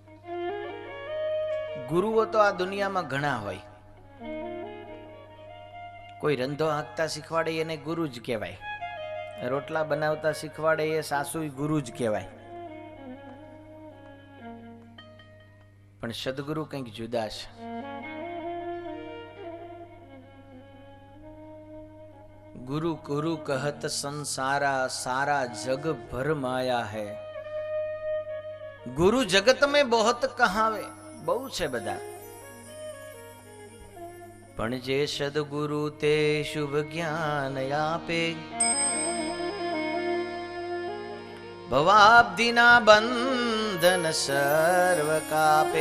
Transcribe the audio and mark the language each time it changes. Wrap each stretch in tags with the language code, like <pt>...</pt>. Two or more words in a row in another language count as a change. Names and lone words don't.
<gu>ગુરુઓ તો આ દુનિયામાં ઘણા હોય. કોઈ રંધો હાંકતા શીખવાડે એને ગુરુ જ કહેવાય. રોટલા બનાવતા શીખવાડે એ સાસુ ગુરુ જ કહેવાય. પણ સદગુરુ કંઈક જુદા છે.</gu> <hi>गुरु गुरु कहत संसारा, सारा जग भर माया है. गुरु जगत में बहुत कहावे,</hi> <gu>બહુ છે બધા, પણ જે સદગુરુ તે શુભ જ્ઞાન આપે. ભવાબ્ધિના બંધન સર્વ કાપે.</gu>